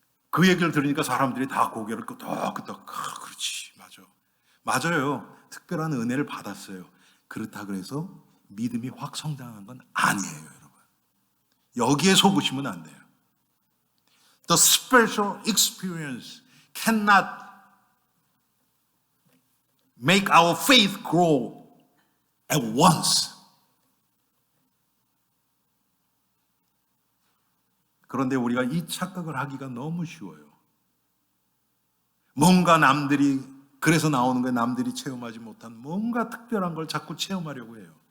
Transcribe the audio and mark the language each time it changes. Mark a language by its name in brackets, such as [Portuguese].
[Korean] 그 얘기를 들으니까 사람들이 다 고개를 끄덕끄덕. 그렇지, 맞아. 맞아요. 특별한 은혜를 받았어요. 그렇다 그래서 믿음이 확 성장한 건 아니에요, 여러분. 여기에 속으시면 안 돼요. [English] The spiritual experience cannot make our faith grow at once. [Korean] 그런데 우리가 이 착각을 하기가 너무 쉬워요. 뭔가 남들이, 그래서 나오는 거예요. 남들이 체험하지 못한 뭔가 특별한 걸 자꾸 체험하려고 해요.